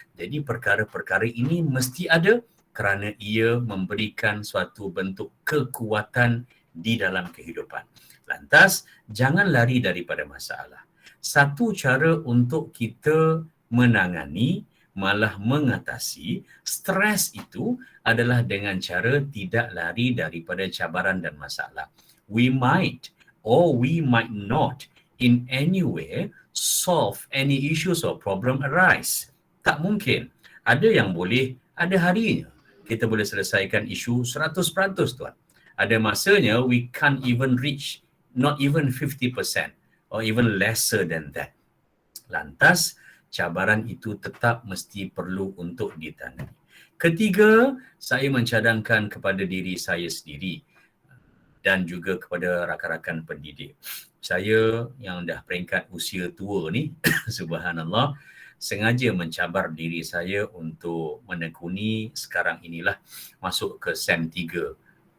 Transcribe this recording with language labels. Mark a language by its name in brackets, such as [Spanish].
[Malay] Jadi perkara-perkara ini mesti ada kerana ia memberikan suatu bentuk kekuatan di dalam kehidupan. Lantas, jangan lari daripada masalah. Satu cara untuk kita menangani, malah mengatasi stres itu adalah dengan cara tidak lari daripada cabaran dan masalah. [English] We might or we might not in any way solve any issues or problem arise. [Malay] Tak mungkin. Ada yang boleh, ada harinya kita boleh selesaikan isu 100% tuan. Ada masanya [English] we can't even reach not even 50% or even lesser than that. [Malay] Lantas, cabaran itu tetap mesti perlu untuk ditangani. Ketiga, saya mencadangkan kepada diri saya sendiri dan juga kepada rakan-rakan pendidik. Saya yang dah peringkat usia tua ni, subhanallah, sengaja mencabar diri saya untuk menekuni sekarang inilah masuk ke SEM 3.